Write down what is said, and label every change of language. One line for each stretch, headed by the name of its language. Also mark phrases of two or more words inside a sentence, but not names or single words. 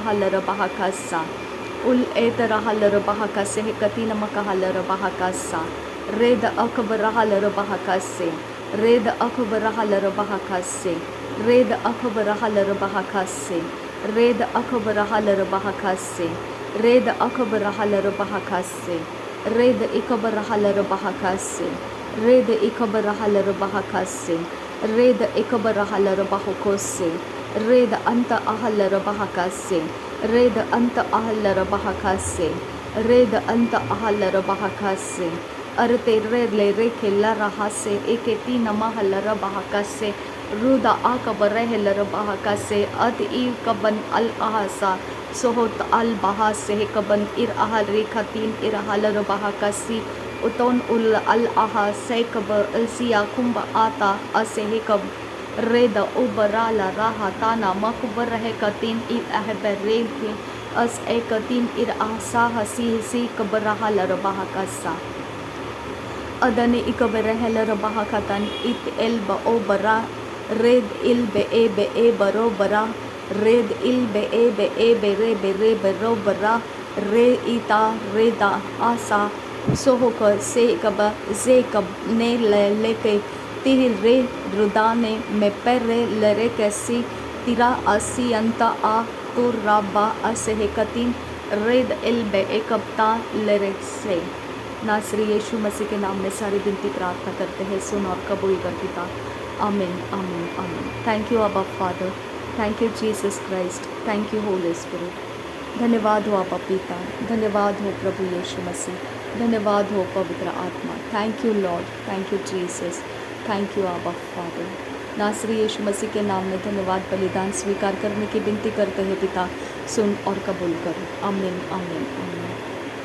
Hindi: halarobahakasa, ul etara halarobahakase hekatina makahalarobahakasa, reda akbara halarobahakase, reda akbara halarobahakase, reda akbara halarobahakase, reda akbara halarobahakase, reda akbara halarobahakase, reda ikbara halarobahakase, reda ikbara halarobahakase, reda ikbara halarobahakose, रेद अंत आहल रबाहकासे, रेद अंत आहल रबाहकासे, रेद अंत आहल रबाहकासे, अरते रेले रेखे लरहासे एके तीन महल रबाहकासे, रुदा आकबरहल रबाहकासे, अद ई कबन अल आहसा, सोहत अल बहासे कबन इर आहल रेखा तीन इरहल रबाहकासी, उतौन उल अल आहा सैकब अलसिया कुंभ आता असे कब रेद उबराला राहा ताना मकबर रह कतीन इ अहबरेल के अस एक तीन इर आसा हसी कबरहा लरबाहा कसा अदने इकबरहल रबाहा कतन इत एल बओ बरा रेद इल बे ए बरो बरा रेद इल बे रे बरो बरा रे इता रेदा आसा सोहक से कब जे कब ने लेके तिल रे रुदाने में पेरे लरे कैसी तिरा असी अंता आ तुर राबा असे कतीन रेद इल बे एकबता लरे से। नासरी यीशु मसीह के नाम में सारी विनती प्रार्थना करते हैं, सुन और कबूल कर पिता। आमीन आमीन आमीन।
English: Thank you Abba Father, thank you Jesus Christ, thank you Holy Spirit.
Hindi: धन्यवाद हो अबा पिता, धन्यवाद हो प्रभु यीशु मसीह, धन्यवाद हो पवित्र आत्मा।
English: Thank you Lord, thank you Jesus, thank you Abba Father.
Hindi: नासरी यीशु मसीह के नाम में धन्यवाद बलिदान स्वीकार करने की विनती करते हैं पिता, सुन और कबूल करो। आमीन आमीन आमीन।